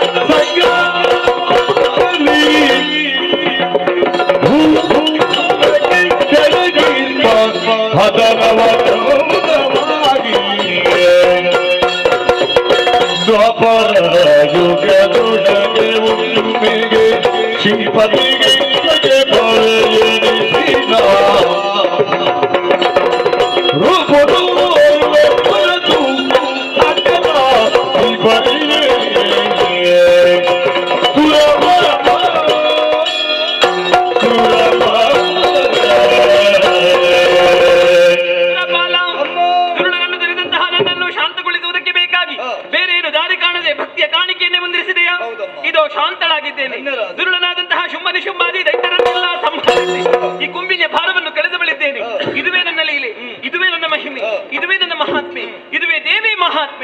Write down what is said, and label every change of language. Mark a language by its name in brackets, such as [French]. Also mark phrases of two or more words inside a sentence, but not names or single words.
[Kannada] ದ್ವಾಪರ ಯುಗದೊಳಗೆ ಉಣ್ಣಿಗೆ ಶ್ರೀಪತಿಗೆ ಬರೆಯಿಸಿದ ರೂಪದು ಹೊರತು ಅಕ್ಕನ ಬರೆಯೇ ದುರುಳನನ್ನು ತಿಳಿದಂತಹ ನನ್ನನ್ನು ಶಾಂತಗೊಳಿಸುವುದಕ್ಕೆ ಬೇಕಾಗಿ ಬೇರೆ ಏನು ದಾರಿ ಕಾಣದೆ ಭಕ್ತಿಯ ಕಾಣಿಕೆಯನ್ನೇ ಮುಂದಿರಿಸಿದೆಯಾ? ಇದೋ ಶಾಂತಳಾಗಿದ್ದೇನೆ. ದುರುಳನಾದಂತಹ ಶುಂಭಾದಿ ದೈತ್ಯರನ್ನೆಲ್ಲ ಸಂಹರಿಸಿ ಈ ಗುಂಬಿನ ಭಾರವನ್ನು ಕಳೆದುಬಳಿದ್ದೇನೆ. ಇದುವೇ ನನ್ನ ಲೀಲೆ, ಇದುವೇ ನನ್ನ ಮಹಿಮೆ, ಇದುವೇ ನನ್ನ ಮಹಾತ್ಮೆ, ಇದುವೇ ದೇವಿ ಮಹಾತ್ಮೆ.